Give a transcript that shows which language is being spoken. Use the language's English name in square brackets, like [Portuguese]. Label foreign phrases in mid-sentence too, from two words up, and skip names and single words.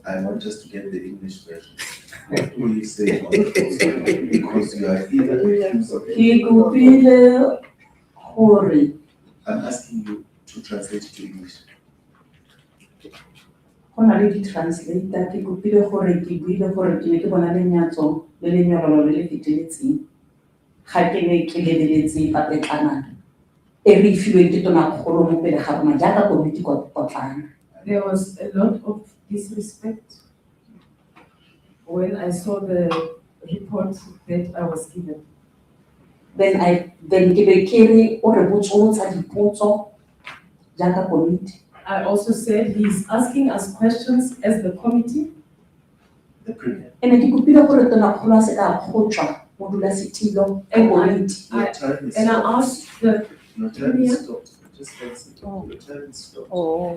[English] I want us to get the English version. What will you say on the because you are either I'm asking you to translate it to English. [Tswana] Translator ke kopile gore ke buile gore ke ne ke bona lenyatso le lenyololo le le feteletseng ga ke ne ke lebeletse papetlana e re filweng ke tona kgolo mo pele ga rona jaaka komiti kwa potlana. [English] There was a lot of disrespect when I saw the report that I was given. [Tswana] Then ke be ke re o re botsotsa dipotso jaaka komiti. [English] I also said he's asking us questions as the committee. The Premier. And I asked the Your time is stopped. Just exit. Your time is stopped. Oh.